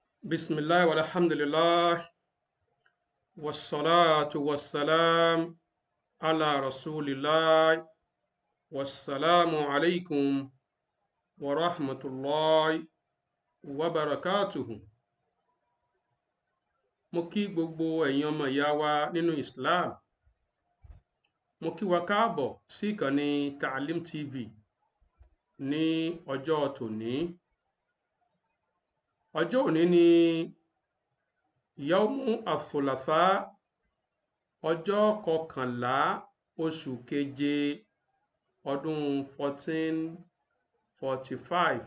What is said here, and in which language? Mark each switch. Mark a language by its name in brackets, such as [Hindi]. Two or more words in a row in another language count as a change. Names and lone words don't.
[Arabic] بسم الله والحمد لله والصلاة والسلام على رسول الله والسلام عليكم ورحمة الله وبركاته. [Yoruba] Mo kí gbogbo ẹ̀yin ọmọ ìyá wa nínú Islam. Mo kí wa káàbọ̀ sí ìkànnì Taalim TV ní ọjọ́ tòní. Ọjọ́ òní ni [Arabic] يوم الثلاثاء, [Yoruba] ọjọ́ kọkànlá oṣù keje ọdún 1445.